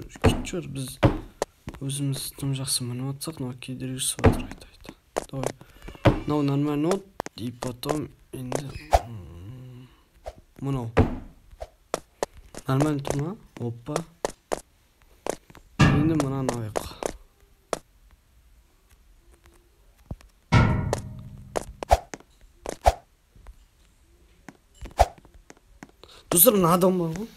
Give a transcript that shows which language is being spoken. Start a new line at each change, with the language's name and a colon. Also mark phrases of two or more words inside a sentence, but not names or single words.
Kazakh: Кетіп жүр, біз өзіміз тым жақсы мініп атсақ, мына кедергі жасап жатыр, айта. Давай. Мынау нормально от,
Russian: и потом
Kazakh: енді мынау. Нормально тұр ма? Оппа. Енді мынаны алайық. Достар, мына адам бар ғой.